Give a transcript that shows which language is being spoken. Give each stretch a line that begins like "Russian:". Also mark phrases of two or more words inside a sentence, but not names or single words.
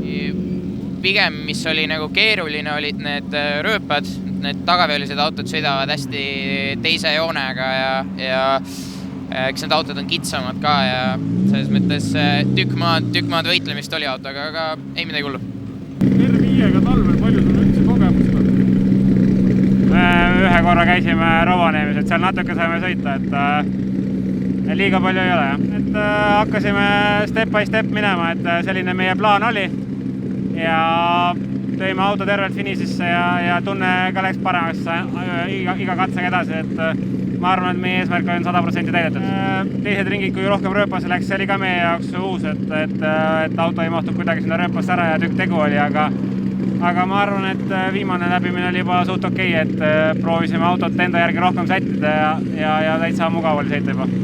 Estonian: Pigem, mis oli nagu keeruline, olid need rööpad, need tagaveolised autod sõidavad hästi teise joonega ja eks need autod on kitsamad ka ja selles mõttes tükk maad võitlemist oli autoga, aga ei midagi hullu. R5-ga talvel palju sul üldse kogemust on? Ühe korra käisime Rovaniemis, et seal natuke saime sõita, et liiga palju ei ole. Et hakkasime
English: step by step
Estonian: minema, et selline meie plaan oli ja tõime auto tervelt finišisse ja tunne ka läks paremaks iga katsega edasi, et ma arvan, et meie eesmärk on 100% täidetud. Teised ringid, kui rohkem rööpasse läks, see oli ka meie jaoks uus, et auto ei mahtud kuidagi sinna rööpasse ära ja tükk tegu oli, aga ma arvan, et viimane läbimine oli juba suht okei, et proovisime autot enda järgi rohkem sättida ja täitsa mugav oli sõita juba.